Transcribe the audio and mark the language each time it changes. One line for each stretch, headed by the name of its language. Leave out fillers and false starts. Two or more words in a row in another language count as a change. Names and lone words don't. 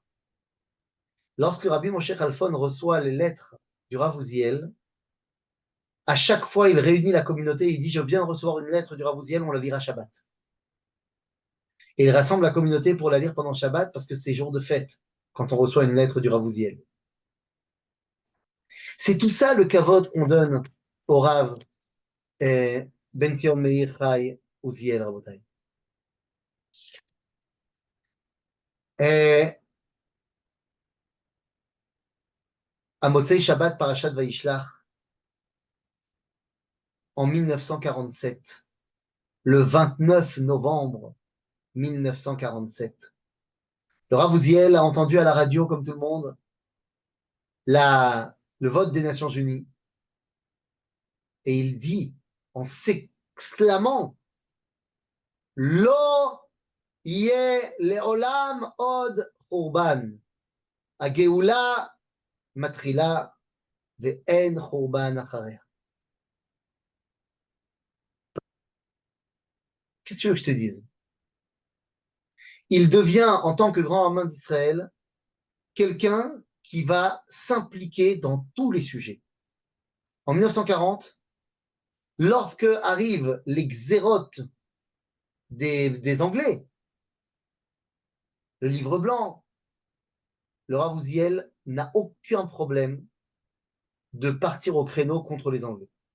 French: Lorsque Rabbi Moshe Halfon reçoit les lettres du Rav Uziel, à chaque fois, il réunit la communauté et il dit: je viens de recevoir une lettre du Rav Uziel, on la lira Shabbat. Et il rassemble la communauté pour la lire pendant Shabbat parce que c'est jour de fête quand on reçoit une lettre du Rav Uziel. C'est tout ça le kavod qu'on donne au Rav Ben Zion Meir Chai Uziel Rabotai. À
Hebrew: מוצאי שבת פרשת וישלח,
French: en 1947, le 29 novembre 1947, le Rav Uziel a entendu à la radio, comme tout le monde, le vote des Nations Unies. Et il dit, en s'exclamant,
Hebrew: לא יהיה לעולם עוד חורבן, הגאולה מתחילה ואין חורבן אחריה.
French: Qu'est-ce que tu veux que je te dise? Il devient, en tant que grand rabbin d'Israël, quelqu'un qui va s'impliquer dans tous les sujets. En 1940, lorsque arrivent les xérotes des Anglais, le livre blanc, le Rav Uziel n'a aucun problème de partir au créneau contre les Anglais.